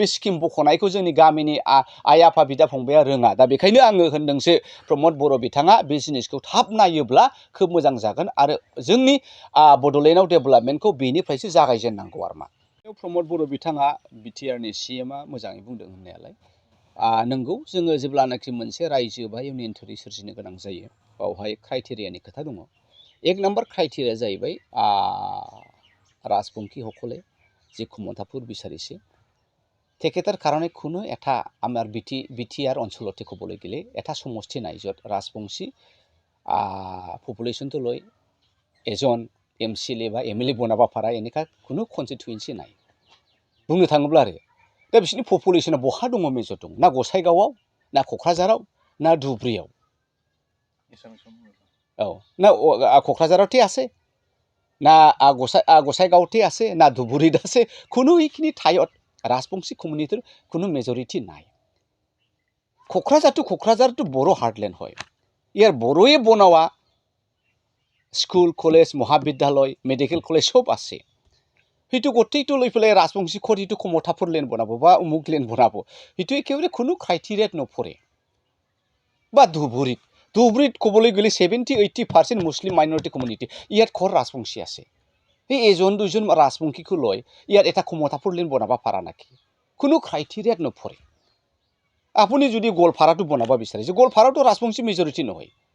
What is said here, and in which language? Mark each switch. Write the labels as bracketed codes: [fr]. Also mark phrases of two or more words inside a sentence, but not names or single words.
[brx] स्किम बख'नायखौ जोंनि गामिनि आइ आफा बिदा फंबाया रोङा दा बेखायनो आङो होनदोंसो प्रमोद बर' बिथाङा बे जिनिसखौ थाब नायोब्ला खोब मोजां जागोन आरो जोंनि बड'लेण्डआव डेभेलपमेन्टखौ बेनिफ्रायसो जागायजेननांगौ आरो मा प्रमोद बर' बिथाङा बिटिआरनि CMआ मोजाङै बुंदों होननायालाय नंगौ जोङो जेब्लानाखि मोनसे रायजो बा [en] union territory [brx] सोरजिनो गोनां जायो बावहाय क्राइटेरियानि खोथा दङ एक नम्बर क्राइटेरिया जाहैबाय রাজবংশী সকলে [as] যে ক্ষমতাপুর বিচাৰিছে তেখেতৰ কাৰণে কোনো এটা আমাৰ বিটিআৰ অঞ্চলতে ক'বলৈ গ'লে এটা সমষ্টি নাই য'ত ৰাজবংশী পপুলেশ্যনটো লৈ এজন MCLA বা MLA বনাব পৰা এনেকুৱা কোনো কনষ্টিটুৱেन्सि নাই [brx] बुंनो थाङोब्ला आरो दा बिसोरनि पपुलेसना बहा दङ मेजर दं ना गसाइगावआव ना क'क्राझाराव ना धुबुरीयाव [as] औ ना क'क्राझारावতে আছে না গোসাইগাঁৱতে আছে না ধুবুৰীত আছে কোনো এইখিনি ঠাইত ৰাজবংশী কমিউনিটিৰ কোনো মেজৰিটি নাই ক'ক্ৰাঝাৰটো বৰ' হাৰ্টলেণ্ড হয় ইয়াৰ বড়োৱে বনোৱা স্কুল কলেজ মহাবিদ্যালয় মেডিকেল কলেজ সব আছে সেইটো গোটেইটো লৈ পেলাই ৰাজবংশী সেইটো ক্ষমতাপুৰ লেণ্ড বনাব বা উমুক লেণ্ড বনাব সেইটো একেবাৰে কোনো ক্ৰাইটেৰিয়াত নপৰে বা ধুবুৰীত ক'বলৈ গ'লে 70-80% মুছলিম মাইনৰিটি কমিউনিটি ইয়াত ঘৰ ৰাজবংশী আছে এই এজন দুজন ৰাজবংশীকো লৈ ইয়াত এটা ক্ষমতাপুৰ লেণ্ড বনাব পৰা নাকি কোনো ক্ৰাইটেৰিয়াত নপৰে আপুনি যদি গোৱালপাৰাটো বনাব বিচাৰিছে গোৱালপাৰাটো ৰাজবংশী মেজৰিটি নহয়